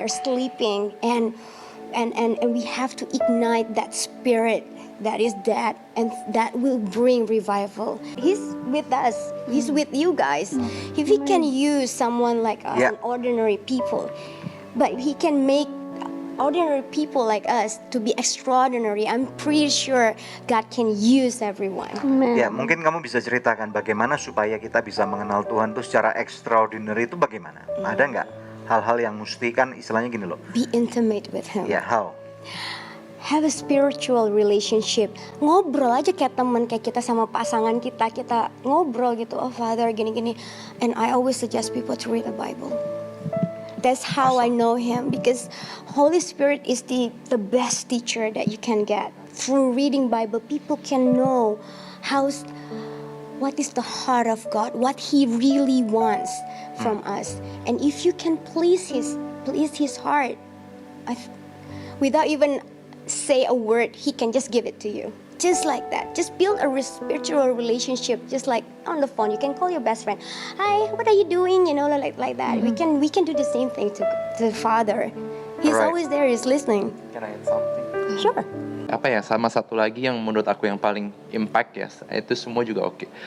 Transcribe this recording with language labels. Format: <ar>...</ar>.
<en>They're sleeping and we have to ignite that spirit that is dead and that will bring revival. He's with us. He's with you guys. If he can use someone like us, Yeah. an ordinary people, but he can make ordinary people like us to be extraordinary. I'm pretty sure God can use everyone. Amen.</en> <id>Ya, mungkin kamu bisa ceritakan bagaimana supaya kita bisa mengenal Tuhan itu secara extraordinary itu bagaimana? Ada nggak hal-hal yang mesti, kan istilahnya gini loh.</id> <en>Be intimate with him. Ya, how? Have a spiritual relationship.</en> <id>Ngobrol aja kayak teman, kayak kita sama pasangan kita ngobrol gitu. Oh Father, gini-gini.</id> <en>And I always suggest people to read the Bible. That's how I know him, because Holy Spirit is the best teacher that you can get. Through reading Bible, people can know what is the heart of God, what He really wants from us. And if you can please His heart, without even say a word, He can just give it to you. Just like that. Just build a spiritual relationship. Just like on the phone, you can call your best friend. Hi, what are you doing? You know, like that. We can do the same thing to the Father. He's Right. always there. He's listening. Can I add something? Sure.</en> <id>Apa ya, sama satu lagi yang menurut aku yang paling impact ya, itu semua juga oke.</id>